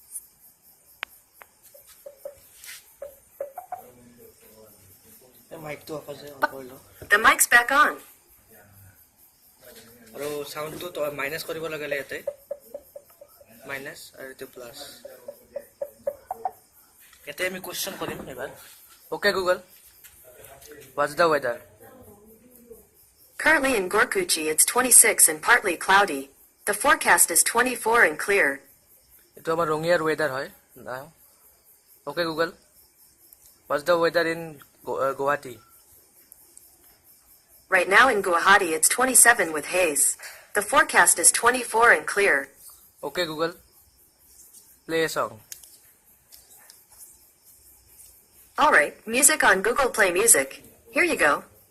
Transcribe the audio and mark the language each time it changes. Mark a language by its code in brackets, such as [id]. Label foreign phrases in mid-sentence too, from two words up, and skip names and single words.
[as] মাইক তো অফ আছে অন কৰি ল [en] the mic's back on. [as] আৰু সাউন্ডটো তো মাইনাস কৰিব লাগলে এতে মাইনাস আৰু এতে প্লাস এতে আমি কোশ্চেন কৰিম এবাৰ [en] okay Google what's the weather Currently in Gorkuchi, it's 26 and partly cloudy. The forecast is 24 and clear. [as] এটো আমাৰ ৰঙিয়াৰ ওয়েদাৰ হয় না [en] okay Google what's the weather in Guwahati Right now in Guwahati, it's 27 with haze. The forecast is 24 and clear. Okay, Google. Play a song. Alright, music on Google Play Music. Here you go.